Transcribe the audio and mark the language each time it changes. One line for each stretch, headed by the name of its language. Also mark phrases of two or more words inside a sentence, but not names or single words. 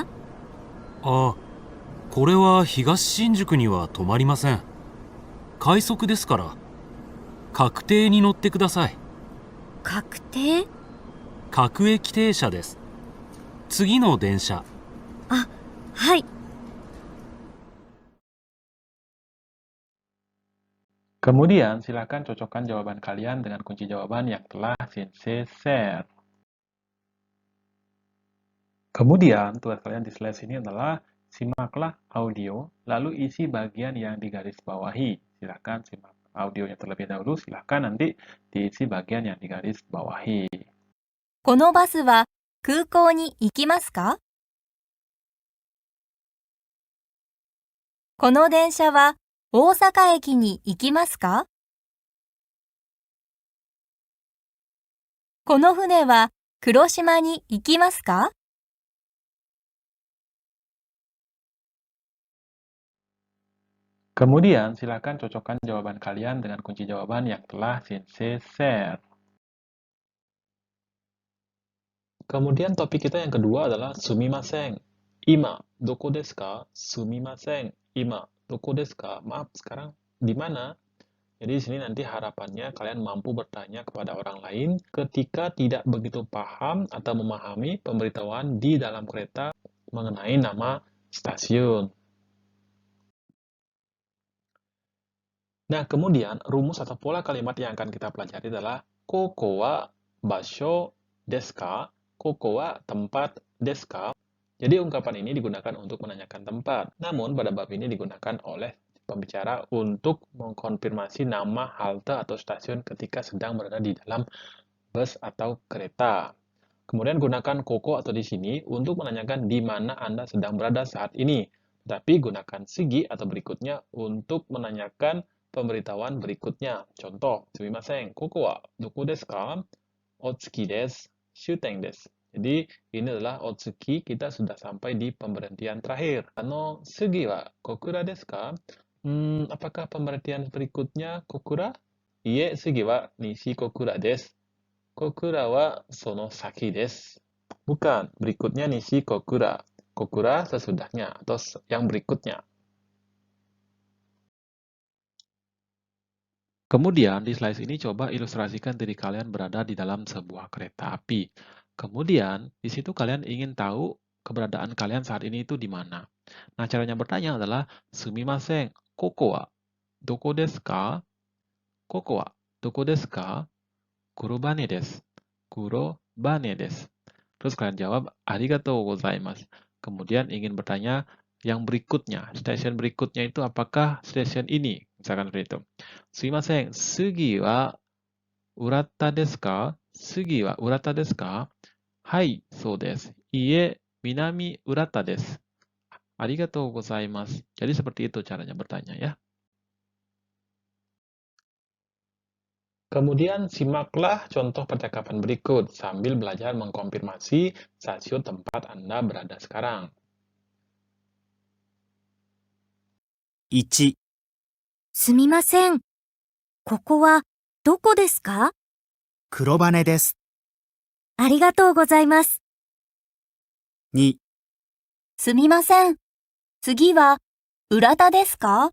Japanese: あ、これは東新宿には止まりません。快速ですから。確定に乗ってください。確定？各駅停車です。次の電車。はい。
Indonesian: Kemudian, silakan cocokkan jawaban kalian dengan kunci jawaban yang telah Sensei share. Kemudian, tugas kalian di slide ini adalah simaklah audio, lalu isi bagian yang digarisbawahi. Silakan simak audionya terlebih dahulu, silakan nanti diisi bagian yang digarisbawahi.
Japanese: このバスは空港に行きますか？この電車は大阪駅に行きますか？この船は黒島に行きますか？
Indonesian: Kemudian, silakan cocokkan jawaban kalian dengan kunci jawaban yang telah Sensei share. Kemudian topik kita yang kedua adalah sumimasen.
Japanese: 今、どこですか? すみません。今、どこですか?
Indonesian: Maaf, sekarang di mana? Jadi di sini nanti harapannya kalian mampu bertanya kepada orang lain ketika tidak begitu paham atau memahami pemberitahuan di dalam kereta mengenai nama stasiun. Nah, kemudian rumus atau pola kalimat yang akan kita pelajari adalah
Japanese: ここは場所ですか? ここは tempat ですか?
Indonesian: Jadi ungkapan ini digunakan untuk menanyakan tempat. Namun pada bab ini digunakan oleh pembicara untuk mengkonfirmasi nama halte atau stasiun ketika sedang berada di dalam bus atau kereta. Kemudian gunakan koko atau di sini untuk menanyakan di mana Anda sedang berada saat ini. Tapi gunakan sigi atau berikutnya untuk menanyakan pemberitahuan berikutnya. Contoh, sumimasen,
Japanese: ここはどこですか？大月です、終点です.
Indonesian: Jadi ini adalah otsuki, kita sudah sampai di pemberhentian terakhir.
Japanese: 次は小倉ですか? Apakah pemberhentian berikutnya kokura? いいえ、次は西小倉です. 小倉はその先です.
Indonesian: Bukan, berikutnya nishi kokura. Kokura sesudahnya atau yang berikutnya. Kemudian di slide ini coba ilustrasikan diri kalian berada di dalam sebuah kereta api. Kemudian di situ kalian ingin tahu keberadaan kalian saat ini itu di mana. Nah, caranya bertanya adalah sumimasen,
Japanese: ここはどこですか? ここはどこですか？黒羽です. 黒羽です.
Indonesian: Terus kalian jawab,
Japanese: ありがとうございます.
Indonesian: Kemudian ingin bertanya yang berikutnya, stasiun berikutnya itu apakah stasiun ini? Misalkan seperti itu.
Japanese: すみません、次は浦田ですか? 次は浦田ですか？はい、そうです. いいえ、南浦田です。ありがとうございます.
Indonesian: Jadi seperti itu caranya bertanya ya. Kemudian simaklah contoh percakapan berikut sambil belajar mengkonfirmasi stasiun tempat Anda berada sekarang.
Japanese: 1、すみません。ここはどこですか？黒羽です。ありがとうございます。 2、すみません。次は、浦田ですか？